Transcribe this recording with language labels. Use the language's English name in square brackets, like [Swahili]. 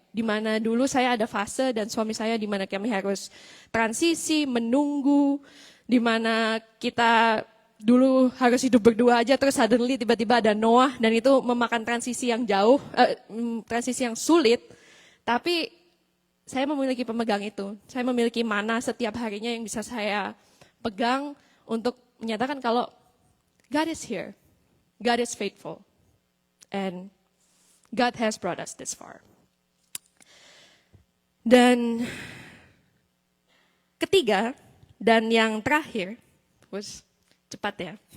[Indonesian] Di mana dulu saya ada fase dan suami saya di mana kami harus transisi, menunggu, di mana kita dulu harus hidup berdua aja terus suddenly tiba-tiba ada Noah dan itu memakan transisi yang jauh, transisi yang sulit. Tapi saya memiliki pemegang itu. Saya memiliki mana setiap harinya yang bisa saya pegang untuk menyatakan kalau [English] God is here. God is faithful. And God has brought us this far. [Indonesian] Dan ketiga, dan yang terakhir, cepat ya.